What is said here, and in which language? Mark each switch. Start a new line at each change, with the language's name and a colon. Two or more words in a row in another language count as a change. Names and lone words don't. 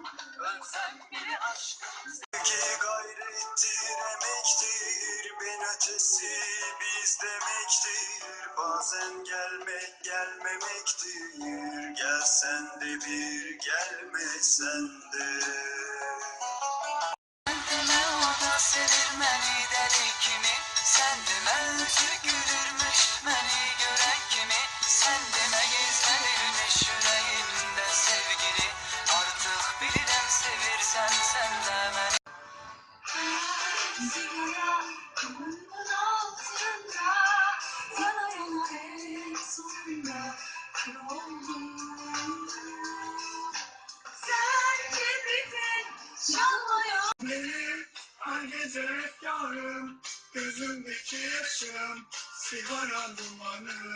Turkish: Ölsem bile aşkın sevgi gayrettir, emektir. Ben ötesi biz demektir. Bazen gelmek gelmemektir. Gelsen de bir, gelmesen de.
Azerbaijani: Demə o da sevir məni dəli kimi, sən demə tükürürmüş məni görən kimi, sən demə gizlənirmiş ürəyimdə sevgili, artıq bilirəm sevirsən sən də məni.
Turkish: Sigara kumunun altında, yana yana en sonunda kül oldum. Sen kibritin yanmıyor. Benim her gece efkarım, gözümdeki yaşım, sigara dumanı.